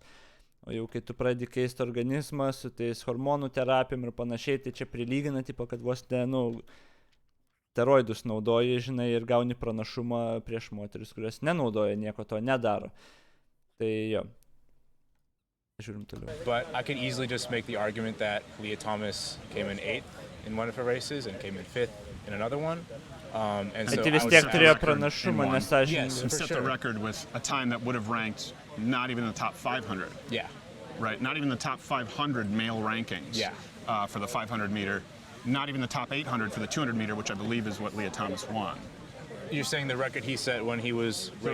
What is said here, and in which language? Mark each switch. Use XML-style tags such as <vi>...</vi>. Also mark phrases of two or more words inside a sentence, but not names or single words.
<lt>O jau kai tu pradedi keisti organizmą su tais hormonų terapijom ir panašiai, tai čia prilygina, kad vos steroidus naudoji, žinai, ir gauni pranašumą prieš moteris, kurios nenaudoja, nieko to nedaro. Tai jo. Žiūrim toliau.</lt> <en>But I could easily just make the argument that Leah Thomas came in 8th in one of her races and came in 5th in another one. And so</en> <lt>tai vis tiek turėjo pranašumą nesąžiningai.</lt> <en>And set the record with a time that would have ranked not even in the top 500. Yeah. Right, not even the top 500 male rankings for the 500 meter, not even the top 800 for the 200 meter, which I believe is what Leah Thomas won. You're saying the record he set when he was racing women...</en>